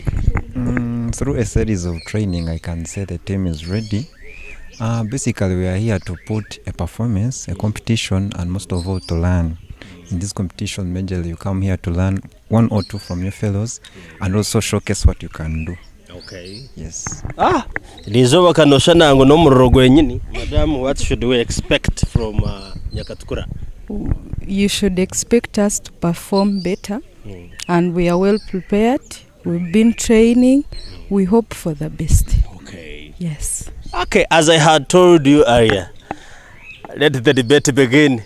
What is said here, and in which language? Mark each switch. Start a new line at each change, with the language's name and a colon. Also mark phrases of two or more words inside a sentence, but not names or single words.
English: Through a series of training, I can say the team is ready. Basically, we are here to put a performance, a competition, and most of all to learn. In this competition, majorly you come here to learn one or two from your fellows and also showcase what you can do. Okay. Yes.
Nyankole: Lizoba kanoshana ngo nomurrogo yenyini.
English: Madam, what should we expect from Nyakatukura? You should expect us to perform better, and we are well prepared. We've been training. We hope for the best. Okay. Yes. Okay, as I had told you earlier, let the debate begin.